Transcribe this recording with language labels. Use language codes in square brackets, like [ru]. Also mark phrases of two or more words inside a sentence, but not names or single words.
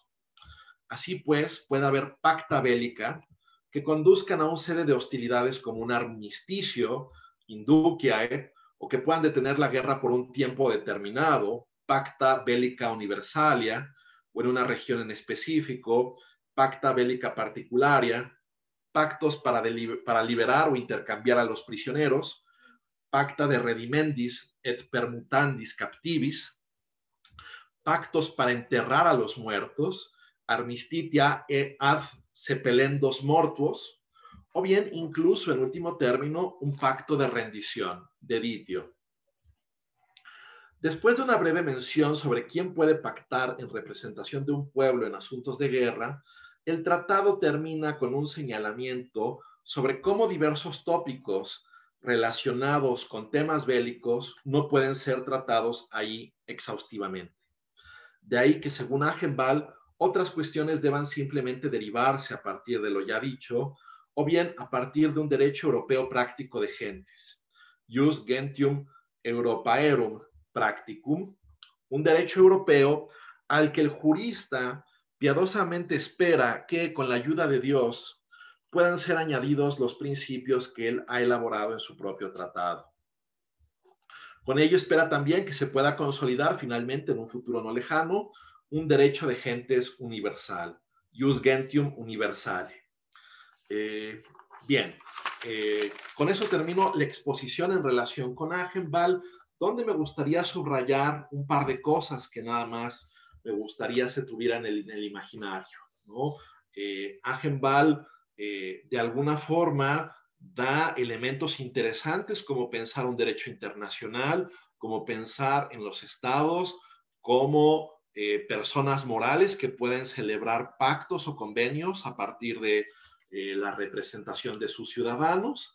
[es] Así pues, puede haber [la] pacta bélica [es] que conduzcan a un cese de hostilidades como un armisticio, induciae, o que puedan detener la guerra por un tiempo determinado, [la] pacta bélica universalia, [es] o en una región en específico, [la] pacta bélica particularia, [es] pactos para liberar o intercambiar a los prisioneros, [la] pacta de redimendis et permutandis captivis, [es] pactos para enterrar a los muertos, [la] armistitia e ad sepelendos mortuos, [es] o bien incluso en último término un pacto de rendición, deditio. Después de una breve mención sobre quién puede pactar en representación de un pueblo en asuntos de guerra, el tratado termina con un señalamiento sobre cómo diversos tópicos relacionados con temas bélicos no pueden ser tratados ahí exhaustivamente. De ahí que, según Agenbal, otras cuestiones deban simplemente derivarse a partir de lo ya dicho, o bien a partir de un derecho europeo práctico de gentes, [la] jus gentium europaerum practicum, [es] un derecho europeo al que el jurista piadosamente espera que, con la ayuda de Dios, puedan ser añadidos los principios que él ha elaborado en su propio tratado. Con ello espera también que se pueda consolidar finalmente en un futuro no lejano un derecho de gentes universal, [la] jus gentium universale. [es] Bien, con eso termino la exposición en relación con Agenbal, donde me gustaría subrayar un par de cosas que nada más me gustaría se tuvieran en el imaginario, ¿no? Agenbal, de alguna forma, da elementos interesantes como pensar un derecho internacional, como pensar en los estados, como personas morales que pueden celebrar pactos o convenios a partir de la representación de sus ciudadanos.